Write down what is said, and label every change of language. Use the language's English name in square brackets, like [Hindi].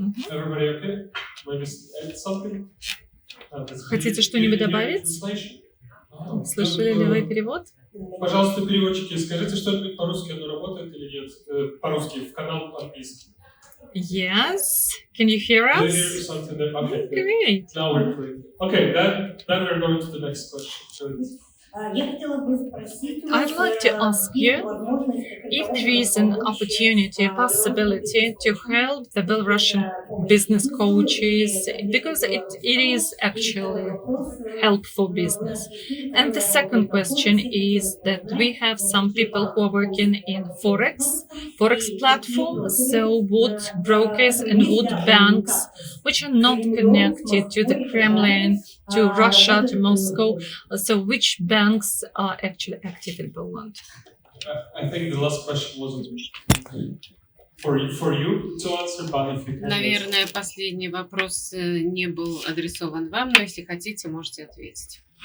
[English] Everybody okay? Maybe add something? [Russian] Хотите что-нибудь добавить? Слышали ли вы перевод? Пожалуйста, переводчики, скажите что-нибудь по-русски, оно работает или нет? По-русски, в канал по-английски. [English] Yes. Can you hear Do you us? hear something that, okay, good. Great. Now we're clear. Okay, then we're going to the next question. I'd like to ask you if there is an opportunity, a possibility to help the Belarusian business coaches, because it is actually help for business. And the second question is that we have some people who are working in Forex platforms, so would brokers and would banks which are not connected to the Kremlin, to Russia, to Moscow, so which banks are actually active in Poland? I think the last question wasn't for you to answer, but if you can... [Russian] Наверное, последний вопрос не был адресован вам, но если хотите, можете ответить.